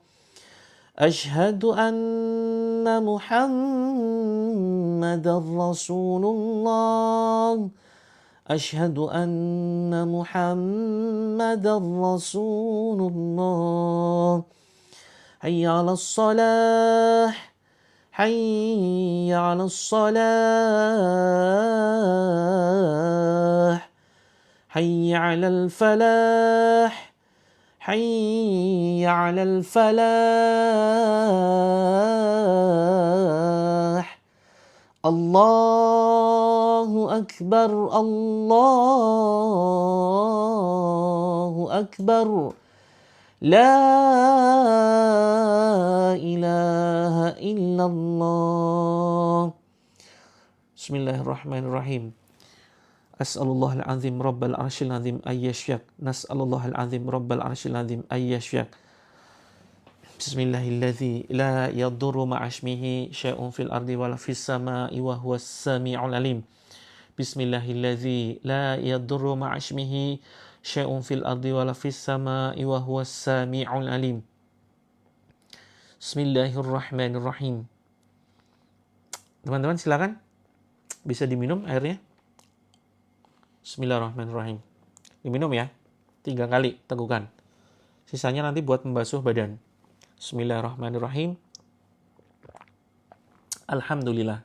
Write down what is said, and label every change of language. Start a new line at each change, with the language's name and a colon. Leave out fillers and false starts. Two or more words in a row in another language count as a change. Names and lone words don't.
Arabic: أشهد أن محمدا رسول الله. أشهد أن محمدا رسول الله. حي على الصلاة. حي على الصلاة. حي على الفلاح. حي على الفلاح. الله أكبر، الله أكبر. لا إله إلا الله. Bismillahirrahmanirrahim. أسأل الله العظيم رب العرش العظيم أن يشفيك. نسأل الله العظيم رب العرش العظيم أن يشفيك. بسم الله الذي لا يضر مع اسمه شيء في الأرض ولا في السماء وهو السميع العليم. بسم الله الذي لا يضر مع اسمه شيء في الأرض ولا في السماء وهو السميع العليم. Bismillahirrahmanirrahim.
Indonesian: Teman-teman silakan bisa diminum airnya.
Arabic: Bismillahirrahmanirrahim.
Indonesian: Diminum ya. 3 kali tegukan. Sisanya nanti buat membasuh badan. Bismillahirrahmanirrahim.
Arabic: Alhamdulillah.